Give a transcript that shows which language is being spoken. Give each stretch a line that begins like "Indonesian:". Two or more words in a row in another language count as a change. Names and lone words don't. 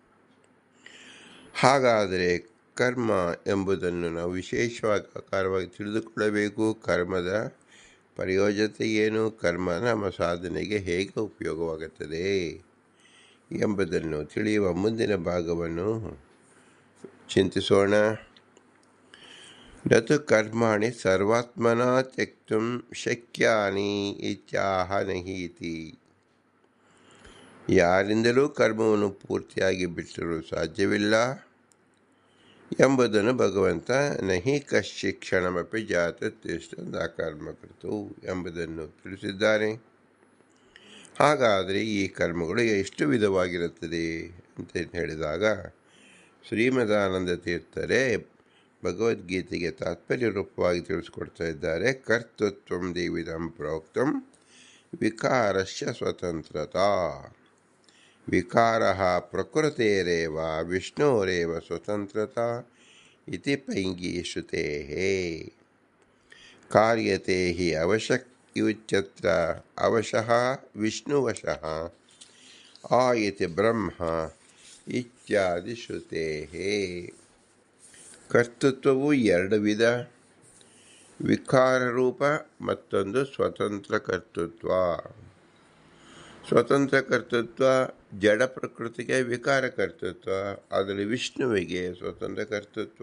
Kannada: ಹಾಗಾದರೆ ಕರ್ಮ ಎಂಬುದನ್ನು ನಾವು ವಿಶೇಷವಾಗಿ ಆಕಾರವಾಗಿ ತಿಳಿದುಕೊಳ್ಳಬೇಕು. ಕರ್ಮದ ಪ್ರಯೋಜನತೆ ಏನು? ಕರ್ಮ ನಮ್ಮ ಸಾಧನೆಗೆ ಹೇಗೆ ಉಪಯೋಗವಾಗುತ್ತದೆ ಎಂಬುದನ್ನು ತಿಳಿಯುವ ಮುಂದಿನ ಭಾಗವನ್ನು ಚಿಂತಿಸೋಣ.
Sanskrit: ನತು ಕರ್ಮಾಣಿ ಸರ್ವಾತ್ಮನಾ ತ್ಯಕ್ತುಂ ಶಕ್ಯಾನಿ ಇತ್ಯಾಹ ನಹಿ ಇತಿ.
Kannada: ಯಾರಿಂದಲೂ ಕರ್ಮವನ್ನು ಪೂರ್ತಿಯಾಗಿ ಬಿಟ್ಟರೂ ಸಾಧ್ಯವಿಲ್ಲ ಎಂಬುದನ್ನು ಭಗವಂತ
Sanskrit: ನಹಿ ಕಶ್ಚಿತ್ ಕ್ಷಣಮಪಿ ಜಾತತ್ ತಿಷ್ಠತ್ ಅಕರ್ಮಕೃತು
Kannada: ಎಂಬುದನ್ನು ತಿಳಿಸಿದ್ದಾನೆ. ಹಾಗಾದರೆ ಈ ಕರ್ಮಗಳು ಎಷ್ಟು ವಿಧವಾಗಿರುತ್ತದೆ ಅಂತ ಹೇಳಿದಾಗ, ಶ್ರೀಮದಾನಂದ ತೀರ್ಥರೇ ಭಗವದ್ಗೀತೆಗೆ ತಾತ್ಪರ್ಯ ರೂಪವಾಗಿ ತಿಳಿಸ್ಕೊಡ್ತಾ ಇದ್ದಾರೆ.
Sanskrit: ಕರ್ತೃತ್ವಂ ದೇವಿದಂ ಪ್ರೋಕ್ತಂ ವಿಕಾರಸ್ಯ ಸ್ವತಂತ್ರತಾ. ವಿಕಾರ ಪ್ರಕೃತೇರೇವ ವಿಷ್ಣೋರೇವ ಸ್ವತಂತ್ರತಾ इति पैङ्गी श्रुतेः कार्यते हि अवशक् इत्युच्यत्र अवशः विष्णुवशः आयति ब्रह्म इत्यादि ಶ್ರುತೇಃ.
Kannada: ಕರ್ತೃತ್ವವು ಎರಡು ವಿಧ, ವಿಕಾರ ರೂಪ ಮತ್ತೊಂದು ಸ್ವತಂತ್ರ ಕರ್ತೃತ್ವ. ಸ್ವತಂತ್ರ ಕರ್ತೃತ್ವ ಜಡ ಪ್ರಕೃತಿಗೆ ವಿಕಾರ ಕರ್ತೃತ್ವ, ಅದರಲ್ಲಿ ವಿಷ್ಣುವಿಗೆ ಸ್ವತಂತ್ರ ಕರ್ತೃತ್ವ.